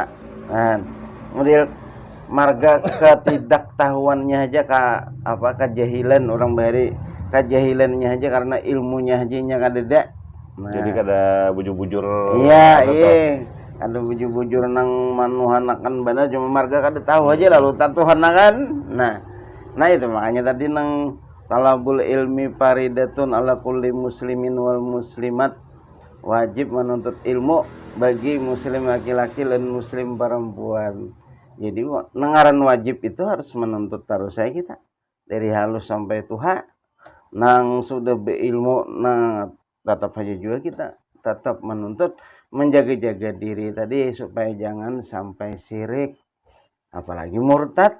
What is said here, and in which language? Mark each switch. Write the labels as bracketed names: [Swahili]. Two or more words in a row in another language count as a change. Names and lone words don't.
[Banjar] Nah, model marga ketidaktahuannya aja kejahilan orang bari, kejahilannya aja karena ilmunya aja nya kada ada. Nah, jadi kada bujur-bujur. Iya. Ada bujur-bujur nang manuhanakan benar cuma marga kada tahu aja lalu tatuhanakan. Nah itu makanya tadi nang [Arabic] طلب العلم فريضة على كل مسلمين والمسلمات, [Indonesian] wajib menuntut ilmu bagi muslim laki-laki dan muslim perempuan. [Banjar] Jadi nengaran wajib itu harus menuntut terus saya kita dari halus sampai tuha. Nang sudah berilmu nah tetap aja juga kita tetap menuntut menjaga-jaga diri tadi supaya jangan sampai syirik apalagi murtad.